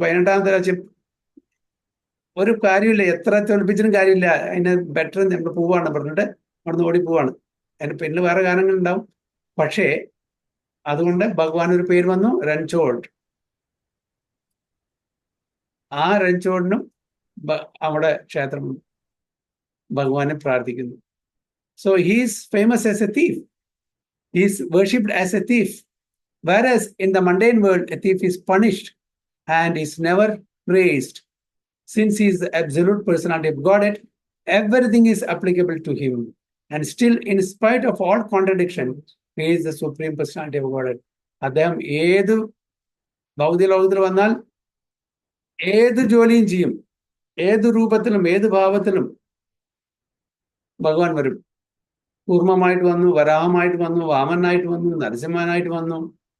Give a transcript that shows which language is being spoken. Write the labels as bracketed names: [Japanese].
[Malayalam] 18ാമത്തെ പ്രാവശ്യം ഒരു കാര്യമില്ല, എത്ര തോൽപ്പിച്ചിട്ടും കാര്യമില്ല, അതിന് ബെറ്റർ നമ്മൾ പോവാണ് പറഞ്ഞിട്ട് അവിടുന്ന് ഓടിപ്പോവാണ്. അതിന് പിന്നിൽ വേറെ കാരണങ്ങളുണ്ടാവും. പക്ഷേ അതുകൊണ്ട് ഭഗവാൻ ഒരു പേര് വന്നു, റൺചോഡ്. ആ റൺചോഡിനും അവിടെ ക്ഷേത്രം ഭഗവാനെ പ്രാർത്ഥിക്കുന്നു. [English] So he is famous as a thief. He is worshipped as a thief. Whereas in the mundane world, a thief is punished and is never praised. Since he is the absolute personality of Godhead, everything is applicable to him. And still, in spite of all contradiction, he is the supreme personality of Godhead. [Malayalam] അദ്ദേഹം ഏത് ഭൗതിക ലോകത്തിൽ വന്നാൽ ഏത് ജോലിയും ചെയ്യും, ഏത് രൂപത്തിലും ഏത് ഭാവത്തിലും ഭഗവാൻ വരും. കൂർമ്മമായിട്ട് വന്നു, വരാഹമായിട്ട് വന്നു, വാമനായിട്ട് വന്നു, നരസിംഹനായിട്ട് വന്നു.